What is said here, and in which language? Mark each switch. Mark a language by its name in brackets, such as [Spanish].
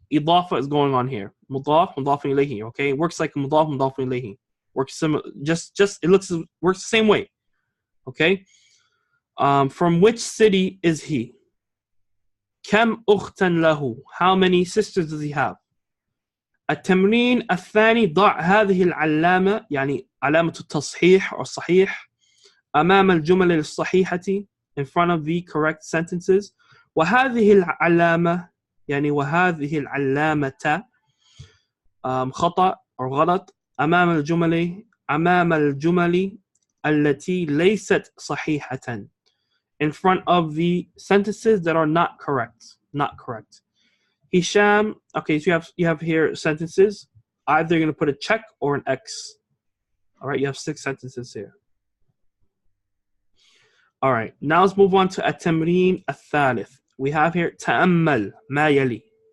[English] Idafa is going on here. مضاف مضاف إليه. Okay. It works like مضاف مضاف إليه. Works similar. Just it works the same way. Okay. From which city is he? [Arabic] كم أختا له? [English] How many sisters does he have? [Arabic] التمرين الثاني ضع هذه العلامة علامة التصحيح أو الصحيح أمام الجمل الصحيحة [English] in front of the correct sentences [Arabic] وهذه العلامة وهذه العلامة خطأ أو غلط أمام الجمل التي ليست صحيحة [English] in front of the sentences that are not correct. Hisham, okay, so you have here sentences. Either you're going to put a check or an X. All right, you have 6 sentences here. All right, now let's move on to at-tamreen al-thalith. We have here [Arabic] ta'ammal ma yali.